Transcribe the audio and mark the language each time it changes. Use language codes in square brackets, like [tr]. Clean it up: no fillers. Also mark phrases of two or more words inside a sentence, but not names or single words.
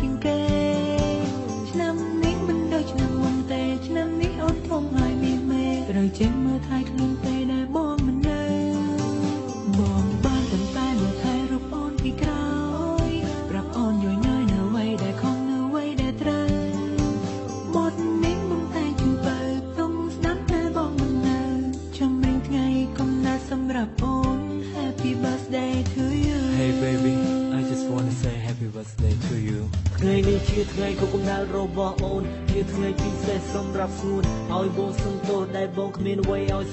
[km] ជាងគេឆ្នាំនេះមិនដូចឆ្នាំមុនទេឆ្នាំនេះអូនធំហើយមានមេត្រូវចេញមើលថែខ្លួនពេលដែលបងមិននៅបងបានតែមើលថែរូបអូនពីក្រោយប្រាប់អូនយល់ញយនៅអ្វីដែលខុសនៅអ្វីដែលត្រូវបទនេះមិនតែជួយបើទុំស្ដាប់តែបងមិននៅចម្រៀងថ្ងៃកំណើតសម្រាប់អូន [en] Happy birthday to you Hey baby I just wanna say happy birthday to you [km] ថ្ងៃនេះជាថ្ងៃគប់កំណើតរបស់អូនជាថ្ងៃពិសេសសម្រាប់ស្ងួនឲ្យបងសន្ទោសដែលបងគ្មានអ្វីឲ្យ